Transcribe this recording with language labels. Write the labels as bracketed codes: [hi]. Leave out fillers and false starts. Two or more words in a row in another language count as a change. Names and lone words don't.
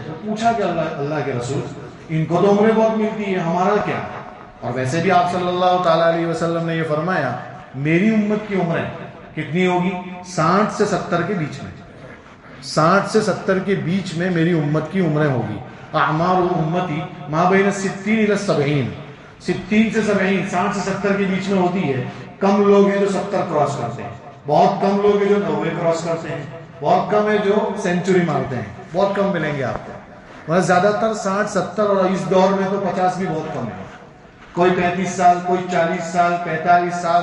[ur] تو پوچھا کہ اللہ کے رسول ان کو تو عمریں بہت ملتی ہے، ہمارا کیا؟ اور ویسے بھی آپ صلی اللہ تعالیٰ علیہ وسلم نے یہ فرمایا میری امت کی عمریں کتنی ہوگی؟ 60 سے 70 کے بیچ میں. 60 سے 70 کے بیچ میں میری امت کی عمریں ہوگی. [ar] اعمار امتی ما بین 60 الی 70، [ur] 60 سے 70، 60 سے 70 کے بیچ میں ہوتی ہے. کم لوگ ہیں جو 70 کراس کرتے ہیں، بہت کم لوگ ہیں جو 90 کراس کرتے ہیں، بہت کم ہے جو سینچری مارتے ہیں. بہت کم ملیں گے آپ کو. مگر زیادہ تر 60 70 اور اس دور میں تو 50 بھی بہت کم ہے. کوئی 35 سال، کوئی 40 سال، 45 سال.